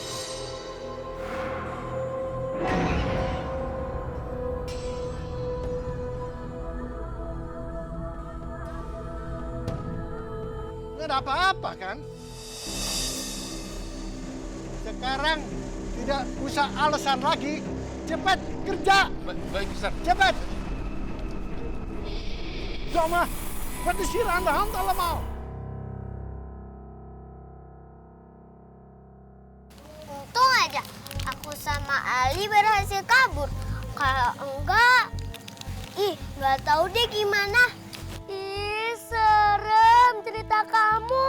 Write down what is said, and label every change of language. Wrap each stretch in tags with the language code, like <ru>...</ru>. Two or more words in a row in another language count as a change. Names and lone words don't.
<id>Nggak ada apa-apa kan? Sekarang tidak usah alasan lagi. Cepat kerja. Baik, Mister. Cepat.</id> <nl>Zomaar, wat is hier aan de hand allemaal?</nl> <id>Untung aja aku sama Ali berhasil kabur. Kalau enggak, nggak tahu deh gimana. Ih, serem cerita kamu.</id>